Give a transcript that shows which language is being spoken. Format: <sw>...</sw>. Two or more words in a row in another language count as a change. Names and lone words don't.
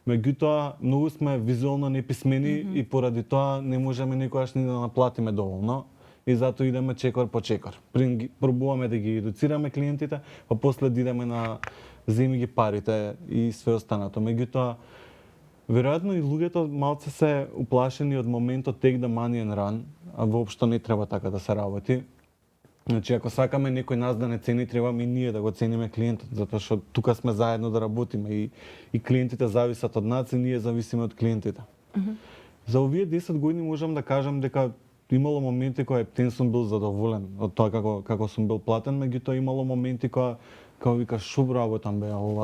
<mk>Меѓутоа, многу сме визуелно неписмени и поради тоа не можеме никогаш ни да наплатиме доволно. И затоа идеме чекор по чекор. Пробуваме да ги едуцираме клиентите, па после да идеме на земи ги парите и све останато. Меѓутоа, веројатно и луѓето малце се уплашени од моментот</mk> <en>take the money and run,</en> <mk>а воопшто не треба така да се работи. Значи, ако сакаме некој нас да не цени, требаме и ние да го цениме клиентот, затоа што тука сме заедно да работиме и клиентите зависат од нас и ние зависиме од клиентите. За овие 10 години можам да кажам дека имало моменти кога ептен сум бил задоволен од тоа како сум бил платен, меѓутоа имало моменти кога викаш шо работам бе ова.</mk>